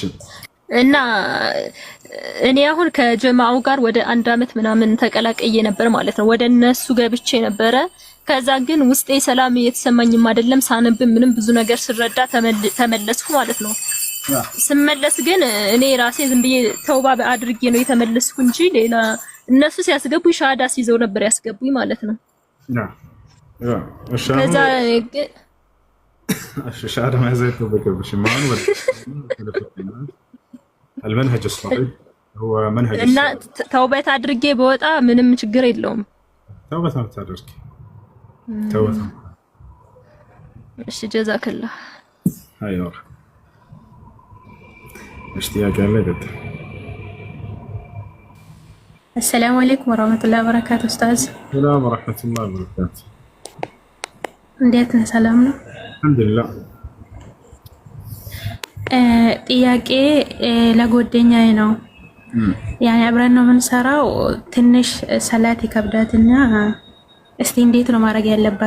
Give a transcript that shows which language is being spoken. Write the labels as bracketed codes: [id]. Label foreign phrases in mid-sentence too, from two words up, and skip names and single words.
[am] እና እኔ አሁን ከጀማዓው ጋር ወደ 1 አመት ምናምን ተቀላቀየ ነበር ማለት ነው። ወደ እነሱ ገብቼ ነበረ። ከዛ ግን ውስጤ ሰላም የተሰማኝም አይደለም። ሳነብ ምንም ብዙ ነገር ስረዳ ተመለስኩ ማለት ነው። ስመለስ ግን እኔ ራሴ ዝም ብዬ ተውባ አድርጌ ነው የተመለስኩ እንጂ ሌላ እነሱ ሲያስገቡኝ ሻሃዳ ሲይዘው ነበር ያስገቡኝ ማለት ነው። ከዛ ሻሃዳ ማዘት በቀብሽ ማን ወደ [ar] المنهج الصحيح هو منهج [am] እና ተውበት አድርጌ በወጣ ምንም ችግር የለውም። ተውበት አድርጌ ተውበት። እሺ ጀዛከላህ። አይዋ ጥያቄ አለ አይደል? [ar] السلام عليكم ورحمة الله وبركاته أستاذ. السلام ورحمة الله وبركاته. [am] እንዴት ነህ? ሰላም ነው? አልሐምዱሊላህ። ጥያቄ ለጓደኛዬ ነው። ያኔ አብረን ነው የምንሰራው። ትንሽ ሰላት ይከብዳትና እስቲ እንዴት ነው ማድረግ ያለባት?